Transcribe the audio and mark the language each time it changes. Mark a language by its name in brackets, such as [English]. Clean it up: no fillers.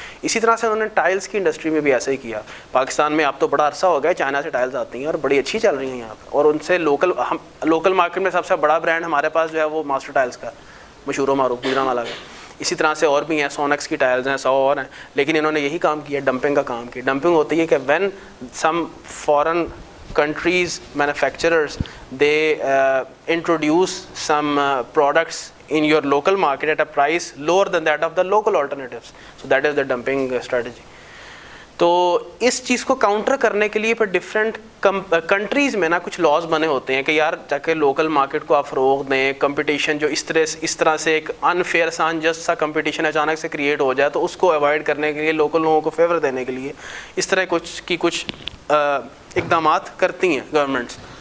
[Urdu] اسی طرح سے انہوں نے ٹائلز کی انڈسٹری میں بھی ایسے ہی کیا. پاکستان میں اب تو بڑا عرصہ ہو گیا چائنا سے ٹائلز آتی ہیں اور بڑی اچھی چل رہی ہیں یہاں پہ, اور ان سے لوکل مارکیٹ میں سب سے بڑا برانڈ ہمارے پاس جو ہے وہ ماسٹر ٹائلز کا مشہور و معروف گجرانوالہ کا. اسی طرح سے اور بھی ہیں, سونیکس کی ٹائلز ہیں, 100 اور ہیں. لیکن انہوں نے یہی کام کیا, ڈمپنگ کا کام کیا. ڈمپنگ ہوتی ہے کہ [English] When some foreign countries manufacturers they introduce some products in your local market at a price lower than that of the local alternatives. So that is the dumping strategy. [Urdu] تو اس چیز کو counter کرنے کے لیے پھر ڈفرینٹ کنٹریز میں نا کچھ لاز بنے ہوتے ہیں کہ یار جا کے لوکل مارکیٹ کو آپ فروغ دیں. کمپٹیشن جو اس طرح سے ایک انفیئر سا انجسٹ سا کمپٹیشن اچانک سے کریٹ ہو جائے تو اس کو اوائڈ کرنے کے لیے, لوکل لوگوں کو فیور دینے کے لیے اس طرح کچھ اقدامات کرتی ہیں گورنمنٹس.